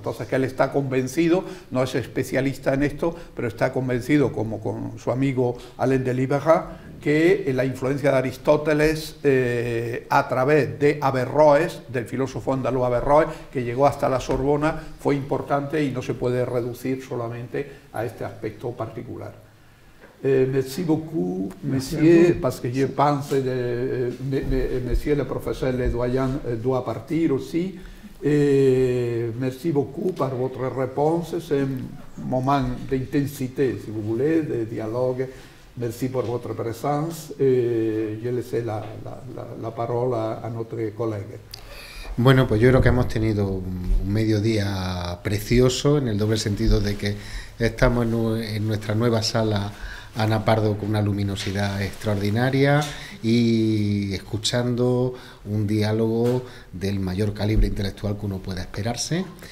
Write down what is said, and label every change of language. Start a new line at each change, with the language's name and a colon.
Spanish: Entonces, que él está convencido, no es especialista en esto, pero está convencido, como con su amigo Alain de Libera, que la influencia de Aristóteles a través de Averroes, del filósofo andaluz Averroes, que llegó hasta la Sorbona, fue importante y no se puede reducir solamente a este aspecto particular.
French: Merci beaucoup, monsieur, parce que je pense que monsieur le professeur Le Doyen doit partir aussi. Merci beaucoup par votre réponse. C'est un moment d'intensité, si vous voulez, de dialogue. Merci pour votre présence. Je laisse la parole à notre collègue.
Spanish: Bueno, pues yo creo que hemos tenido un mediodía precioso, en el doble sentido de que estamos en nuestra nueva sala Ana Pardo con una luminosidad extraordinaria y escuchando un diálogo del mayor calibre intelectual que uno pueda esperarse.